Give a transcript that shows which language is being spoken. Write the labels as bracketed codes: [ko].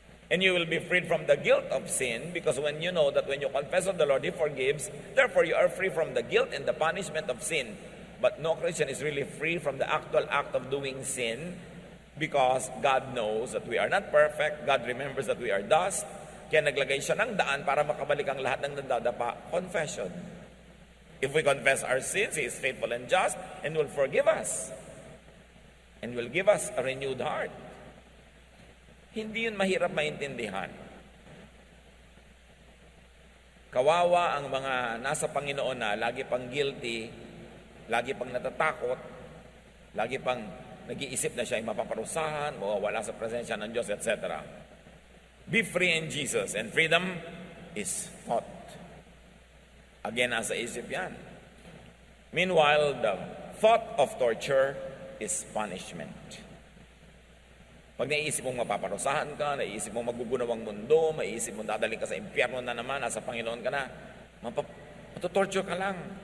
[en] And you will be freed from the guilt of sin, because when you know that when you confess of the Lord, He forgives, therefore you are free from the guilt and the punishment of sin. But no Christian is really free from the actual act of doing sin, because God knows that we are not perfect. God remembers that we are dust. [tl] Kaya naglagay siya ng daan para makabalik ang lahat ng nandadapa. [en] Confession. If we confess our sins, He is faithful and just and will forgive us. And will give us a renewed heart. [tl] Hindi yun mahirap maintindihan. Kawawa ang mga nasa Panginoon na lagi pang guilty, lagi pang natatakot, lagi pang nag-iisip na siya ay mapaparusahan, mawawala sa presensya ng Diyos, etc. [en] Be free in Jesus, and freedom is thought. Again, [tl] nasa isip yan. [en] Meanwhile, the thought of torture is punishment. [tl] Pag naiisip mong mapaparusahan ka, naiisip mong magugunaw ang mundo, maiisip mong dadaling ka sa impyerno na naman, nasa Panginoon ka na, matutorture ka lang.